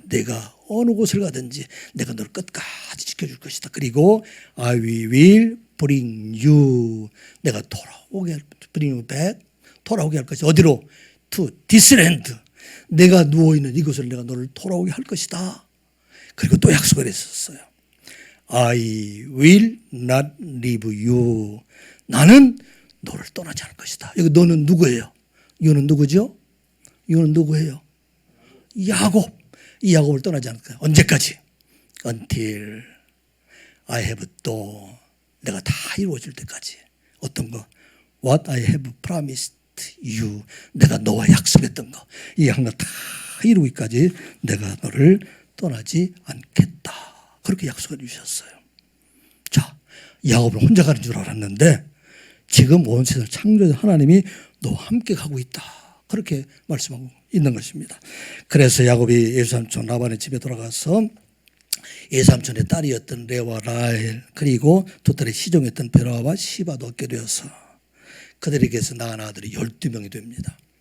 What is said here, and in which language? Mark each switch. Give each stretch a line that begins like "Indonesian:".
Korean: 내가 어느 곳을 가든지 내가 너를 끝까지 지켜줄 것이다.
English: 그리고 I will bring you.
Korean: 내가 돌아오게 할 bring you back. 돌아오게 할 것이다. 어디로? To this land. 내가 누워있는 이곳을 내가 너를 돌아오게 할 것이다. 그리고 또 약속을 했었어요.
English: I will not leave you.
Korean: 나는 너를 떠나지 않을 것이다. 여기 너는 누구예요? you는 누구죠? you는 누구예요? 야곱, 이 야곱을 떠나지 않을 거야. 언제까지? Until I have 또 내가 다 이루어질 때까지. 어떤 거?
English: What I have promised you.
Korean: 내가 너와 약속했던 거. 이 하나 다 이루기까지 내가 너를 떠나지 않겠다. 그렇게 약속해 주셨어요. 자, 야곱은 혼자 가는 줄 알았는데 지금 온 세상을 창조한 하나님이 너와 함께 가고 있다. 그렇게 말씀하고 있는 것입니다. 그래서 야곱이 예삼촌 라반의 집에 돌아가서 예삼촌의 딸이었던 레와 라헬 그리고 두 딸의 시종이었던 베라와 시바도 얻게 되어서 그들에게서 낳은 아들이 12명이 됩니다.